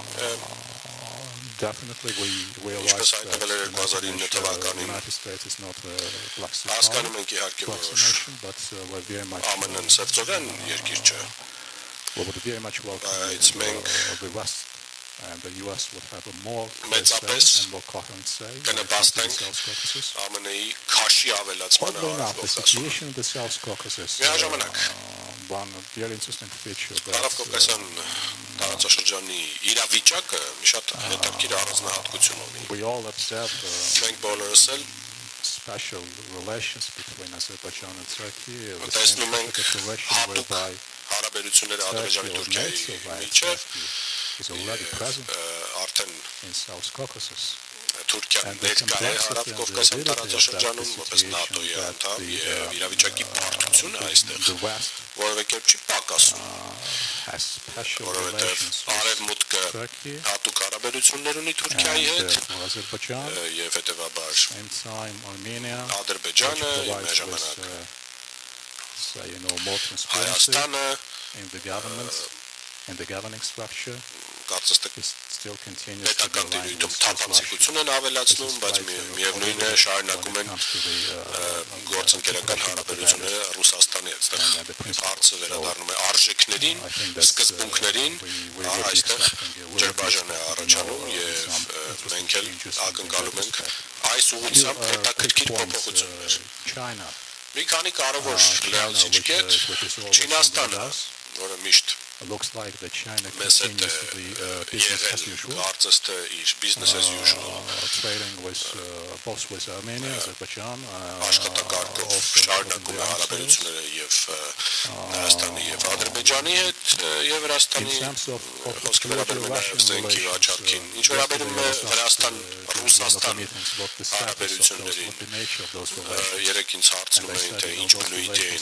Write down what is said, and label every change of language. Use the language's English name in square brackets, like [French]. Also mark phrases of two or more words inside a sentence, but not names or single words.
[Armenian] ինչպես հայտնվել էր 2009 թվականին հասկանում ենք իհարկե որ ԱՄՆ-ն սերծովեն երկիր չէ բայց մենք մեծապես կնպաստենք ԱՄՆ-ի քաշի ավելացմանը Կովկասում։ Միաժամանակ [English] one very interesting feature that [Armenian] Հարավկովկասյան տարածաշրջանի իրավիճակը մի շատ հետաքրքիր առանձնահատկություն ունի։ [English] we all observed [Armenian] Մենք բոլորս էլ [English] special relations between Azerbaijan and Turkey, the [Armenian] տեսնում [English] same [Armenian] ենք [English] situation whereby [Armenian] հարաբերությունները Ադրբեջանի Թուրքիայի միջև [English] is already present [Armenian] արդեն [English] in South Caucasus. [Armenian] Թուրքիան ներկա է Հարավկովկասյան տարածաշրջանում որպես ՆԱՏՕ-ի անդամ եւ իրավիճակի բարդությունը այստեղ որևէ կերպ չի պակասում որովհետեւ արևմուտքը հատուկ հարաբերություններ ունի Թուրքիայի հետ եւ հետեւաբար Ադրբեջանը մեր ժամանակ Հայաստանը [English] in the governing structure [Armenian] կարծես թե [English] still continues to [Armenian] պետական դիրույթում թափանցիկություն են ավելացնում, բայց միևնույն է շարունակում են գործընկերական հարաբերությունները Ռուսաստանի հետ։ Այստեղ հարցը վերադառնում է արժեքներին, սկզբունքներին, այստեղ ջրբաժան է առաջանում եւ մենք էլ ակնկալում ենք այս ուղղությամբ հետաքրքիր փոփոխություններ։ Մի քանի կարևոր լրացուցիչ կետ Չինաստանը, որը միշտ [English] looks like that China [Armenian] մեզ [English] continues to be business as usual, [Armenian] կարծես թե իր [English] business as usual trading with both with Armenia, Azerbaijan, [Armenian] աշխատակարգով շարունակում է հարաբերությունները եւ Հայաստանի եւ Ադրբեջանի հետ եւ Վրաստանի խոսքը վերաբերում է զենքի վաճառքին ինչ վերաբերում է Վրաստան-Ռուսաստան հարաբերություններին երեք ինձ հարցնում էին թե ինչ բնույթ էին